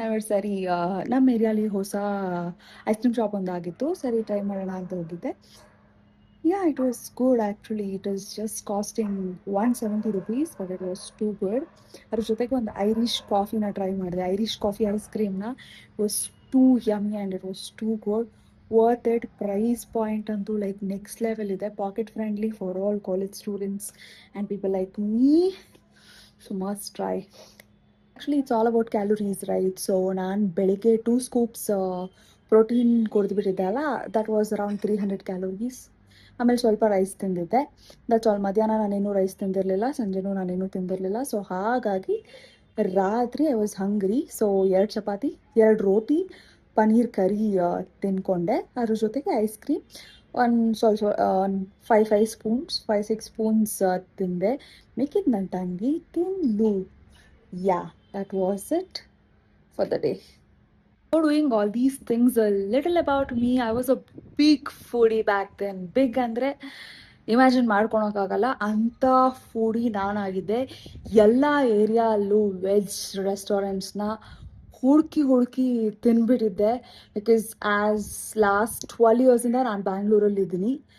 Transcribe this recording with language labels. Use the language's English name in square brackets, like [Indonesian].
[Kannada] ಸರಿ ನಮ್ಮ ಏರಿಯಾಲಿ ಹೊಸ ಐಸ್ ಕ್ರೀಮ್ ಶಾಪ್ ಒಂದಾಗಿತ್ತು, ಸರಿ ಟ್ರೈ ಮಾಡೋಣ ಅಂತ ಹೋಗಿದ್ದೆ. [English] Yeah, it was good actually. It was just costing 170 rupees, but it was too good. [Kannada] ಅದ್ರ ಜೊತೆಗೆ ಒಂದು ಐರಿಷ್ ಕಾಫಿನ ಟ್ರೈ ಮಾಡಿದೆ. [English] Irish coffee ice ಕ್ರೀಮ್ನ was too yummy and it was too good. Worth it. Price point ಅಂತೂ like next level ಇದೆ. Pocket friendly for all college students and people like me. So must try. Actually it's all about calories right. So [Kannada] ನಾನು ಬೆಳಿಗ್ಗೆ 2 scoops protein ಕುಡಿದ್ಬಿಟ್ಟಿದ್ದೆ ಅಲ್ಲ, [English] That was around 300 calories. [Kannada] ಆಮೇಲೆ ಸ್ವಲ್ಪ rice ತಿಂದಿದ್ದೆ. [English] That's all. [Kannada] ಮಧ್ಯಾಹ್ನ ನಾನೇನು rice ತಿಂದಿರಲಿಲ್ಲ, ಸಂಜೆನೂ ನಾನೇನು ತಿಂದಿರಲಿಲ್ಲ. So ಹಾಗಾಗಿ ರಾತ್ರಿ [English] I was hungry. [Kannada] So 2 chapati, 2 ರೋಟಿ, ಪನ್ನೀರ್ ಕರಿ ತಿನ್ಕೊಂಡೆ. ಅದ್ರ ಜೊತೆಗೆ ಐಸ್ ಕ್ರೀಮ್ ಒಂದು ಸ್ವಲ್ಪ 5-6 ಸ್ಪೂನ್ಸ್ ತಿಂದೆ. ಮಿಕ್ಕಿದ್ದು ನನ್ನ ತಂಗಿ ತಿಂದು. ಯಾ, [English] That was it for the day. Doing all these things, a little about me. I was a big foodie back then. [Kannada] Big ಅಂದರೆ ಇಮ್ಯಾಜಿನ್ ಮಾಡ್ಕೊಳಕ್ಕಾಗಲ್ಲ ಅಂಥ ಫುಡಿ ನಾನಾಗಿದ್ದೆ. ಎಲ್ಲ ಏರಿಯಾಲ್ಲೂ ವೆಜ್ ರೆಸ್ಟೋರೆಂಟ್ಸ್ನ ಹುಡುಕಿ ತಿನ್ಬಿಟ್ಟಿದ್ದೆ. [English] because as last [Kannada] 12 yearsಯಿಂದ ನಾನು ಬ್ಯಾಂಗ್ಳೂರಲ್ಲಿದ್ದೀನಿ.